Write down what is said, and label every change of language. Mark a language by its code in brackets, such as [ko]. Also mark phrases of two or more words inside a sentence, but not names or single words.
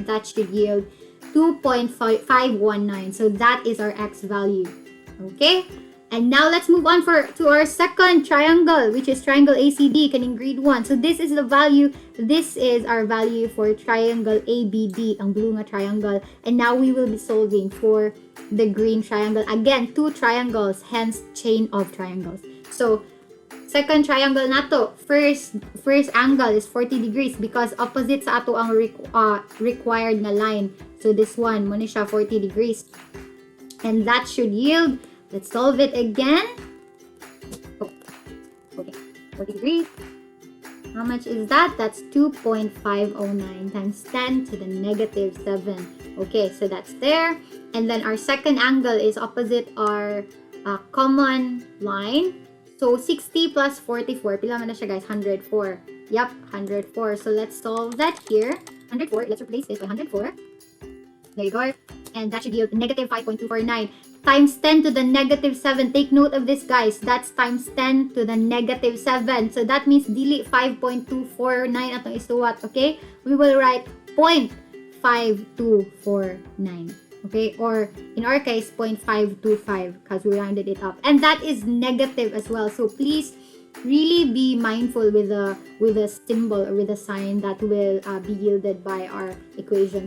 [en] That should yield 2.519. So that is our X value. Okay? And now let's move on to our second triangle, which is triangle ACD, [ceb] kaning grade 1. [en] So this is the value, this is our value for triangle ABD, [ceb] ang blue nga [en] triangle. And now we will be solving for the green triangle. Again, 2 triangles, hence chain of triangles. So second triangle nato, first angle is 40 degrees because opposite [ceb] sa ato ang [en] required na line. So this one, [ceb] muna siya 40 degrees. [en] And that should yield, let's solve it again. Oh, okay, 40 degrees. How much is that? That's 2.509 times 10 to the negative 7. Okay, so that's there. And then our second angle is opposite our common line. So 60 plus 44, [ceb] pila man na siya [en] guys? 104. Yep, 104. So let's solve that here. 104, let's replace this by 104. There you go. And that should yield negative 5.249 times 10 to the negative 7. Take note of this, guys. That's times 10 to the negative 7. So that means [ceb] dili 5.249 atong isuwat, [en] okay? We will write 0.5249, okay? Or in our case, 0.525 because we rounded it up. And that is negative as well. So please really be mindful with the symbol or with the sign that will be yielded by our equation.